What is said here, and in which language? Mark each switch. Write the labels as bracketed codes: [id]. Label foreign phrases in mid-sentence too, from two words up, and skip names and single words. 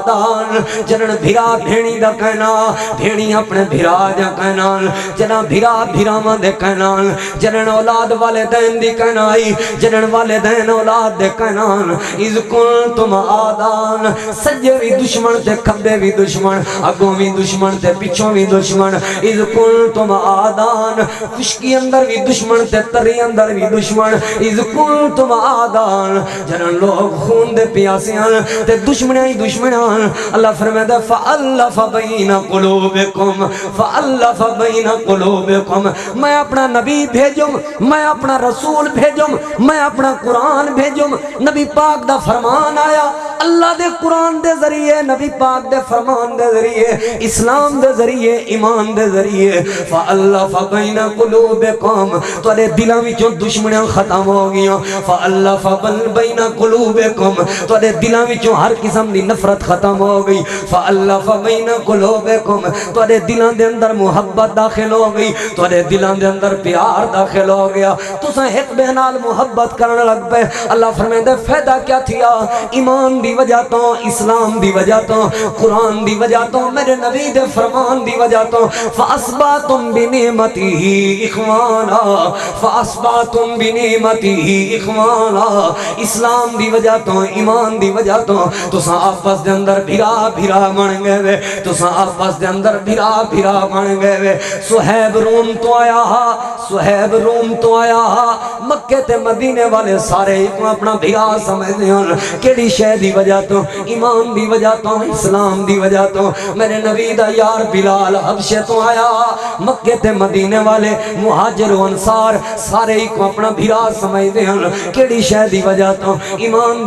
[pa] آدان جنن بھرا بھیڑی دا کہنا بھیڑی اپنے بھرا دا کہنا جنن بھرا بھراواں دے کہنا جنن اولاد والدین دی کہنا جنن والدین اولاد دے کہنا [ar] اذ کنتم آدان [pa] سجے بھی دشمن تے کھبے بھی دشمن اگوں بھی دشمن تے پیچھوں بھی دشمن [ar] اذ کنتم آدان [pa] خشکی اندر بھی دشمن تے تری اندر بھی دشمن [ar] اذ کنتم [pa] آدان جنن لوگ خون دے پیاسیاں تے دشمناں ہی دشمناں اللہ فرماتا [ar] فَأَلَّفَ بَيْنَ قُلُوبِكُمْ فَأَلَّفَ بَيْنَ قُلُوبِكُمْ [pa] میں اپنا نبی بھیجوں میں اپنا رسول بھیجوں میں اپنا قرآن بھیجوں نبی پاک دا فرمان آیا اللہ دے قرآن دے ذریعے نبی پاک دے فرمان دے ذریعے اسلام دے ذریعے ایمان دے ذریعے [ar] فَأَلَّفَ بَيْنَ قُلُوبِكُمْ [pa] تُوڑے دلوں وچوں دشمنیاں ختم ہو گیاں [ar] فَأَلَّفَ بَيْنَ قُلُوبِكُمْ [pa] تُوڑے دلوں وچوں ہر قسم دی نفرت ختم ہو گئی [ar] فَأَلَّفَ بَيْنَ قُلُوبِكُمْ [pa] تُوڑے دلوں دے اندر محبت داخل ہو گئی تُوڑے دلوں دے اندر پیار داخل ہو گیا تُساں ایک بے نال محبت کرنے لگ پے اللہ فرمائے فائدہ کیا تھیا ایمان دی وجہ تو اسلام دی وجہ تو قرآن دی وجہ تو میرے نبی دے فرمان دی وجہ تو [ar] فَأَصْبَحْتُمْ بِنِعْمَتِهِ إِخْوَانًا فَأَصْبَحْتُمْ بِنِعْمَتِهِ إِخْوَانًا [pa] اسلام دی وجہ تو ایمان دی وجہ تو تساں آپس دے اندر بھرا بھرا بن گئے وے تساں آپس دے اندر بھرا بھرا بن گئے وے صہیب روم تو آیا صہیب روم تو آیا مکے تے مدینے والے سارے اپنا بھرا سمجھتے ہیں کیڑی شے دی وجہ تو ایمان دی وجہ تو اسلام دی وجہ تو میرے نبی دا یار بلال حبشے تو آیا مکے تے مدینے والے مہاجر و انصار سارے کو اپنا بھرا سمجھتے ہیں کیڑی شے دی وجہ تو ایمان